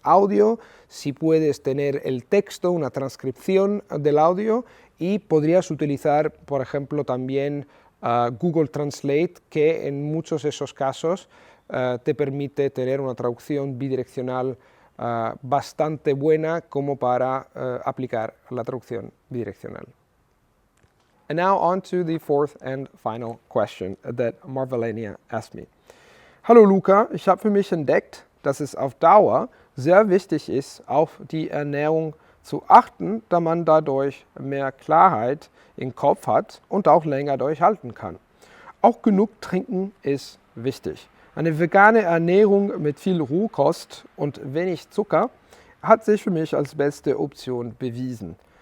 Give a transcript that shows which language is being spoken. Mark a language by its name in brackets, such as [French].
[Spanish] Audio, si puedes tener el texto, una transcripción del audio, y podrías utilizar, por ejemplo, también Google Translate, que en muchos de esos casos te permite tener una traducción bidireccional bastante buena como para aplicar la traducción bidireccional. [English] And now on to the fourth and final question that Manuela asked me. [German] Hallo Luca, ich habe für mich entdeckt, dass es auf Dauer sehr wichtig ist, auf die Ernährung zu achten, da man dadurch mehr Klarheit im Kopf hat und auch länger durchhalten kann. Auch genug trinken ist wichtig. Eine vegane Ernährung mit viel Rohkost und wenig Zucker hat sich für mich als beste Option bewiesen.